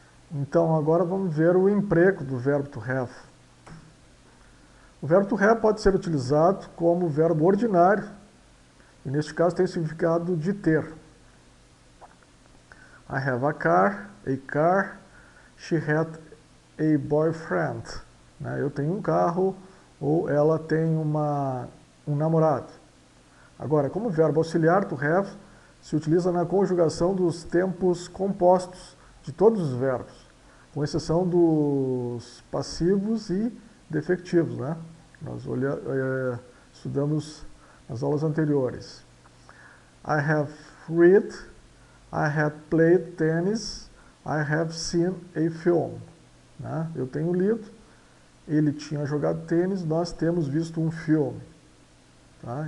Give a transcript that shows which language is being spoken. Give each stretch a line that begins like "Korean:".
Portuguese: Então, agora vamos ver o emprego do verbo to have. O verbo to have pode ser utilizado como verbo ordinário, e neste caso tem o significado de ter.
English: I have a car, she had a boyfriend.
Portuguese: Né? Eu tenho um carro, ou ela tem um namorado. Agora, como verbo auxiliar, to have se utiliza na conjugação dos tempos compostos de todos os verbos, com exceção dos passivos e defectivos, né? Nós estudamos nas aulas anteriores.
English: I have read, I have played tennis, I have seen a film.
Portuguese: Né? Eu tenho lido, ele tinha jogado tênis, nós temos visto um filme. Tá?